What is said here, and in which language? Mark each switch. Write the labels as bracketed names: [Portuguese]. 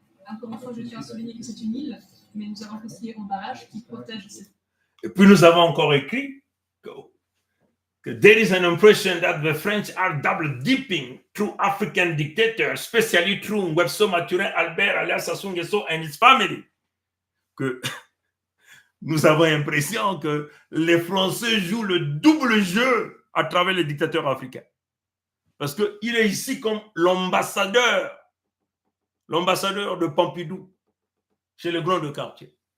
[French] Encore une fois, je tiens à souligner que c'est une île, mais nous avons construit un barrage qui protège cette. Et puis nous avons encore écrit que [English] there is an impression that the French are double dipping through African dictators, especially through Ngwebso Maturin, Albert alias Sassou Nguesso and his family. [French] Que nous avons l'impression que les Français jouent le double jeu à travers les dictateurs africains. Parce qu'il est ici comme l'ambassadeur de Pompidou chez les grands de quartier.